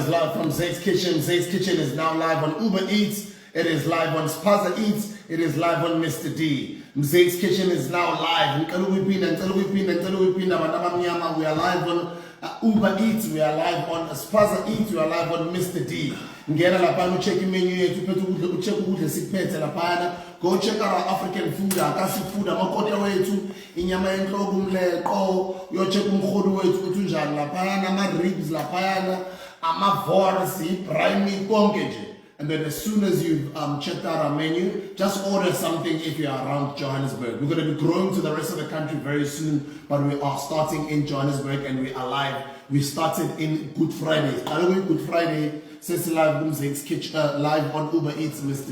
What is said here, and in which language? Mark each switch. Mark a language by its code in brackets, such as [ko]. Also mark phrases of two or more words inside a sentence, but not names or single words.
[en] us live from Zaid's Kitchen. Zaid's Kitchen is now live on Uber Eats. It is live on Spaza Eats. It is live on Mr. D. Zaid's Kitchen is now live. We are live on Uber Eats. We are live on Spaza Eats. We are live on Mr. D. [zu] Ngena lapha [en] check menu [zu] yethu phethe ukudla ucheck ukudla sikuphethe lapha. [en] Go check our African food, akasi food, [zu] amakota wethu, inyama yenhloko umleqo, yo check umkhodo wethu ukuthi unjani lapha, ama ribs lapha, ama vors, ibrine konke nje. [en] And then as soon as you've checked out our menu, just order something if you're around Johannesburg. We're going to be growing to the rest of the country very soon, but we are starting in Johannesburg and we are live. We started in Good Friday. Good Friday, since live on Zaid's Kitchen, live on Uber Eats, Mr.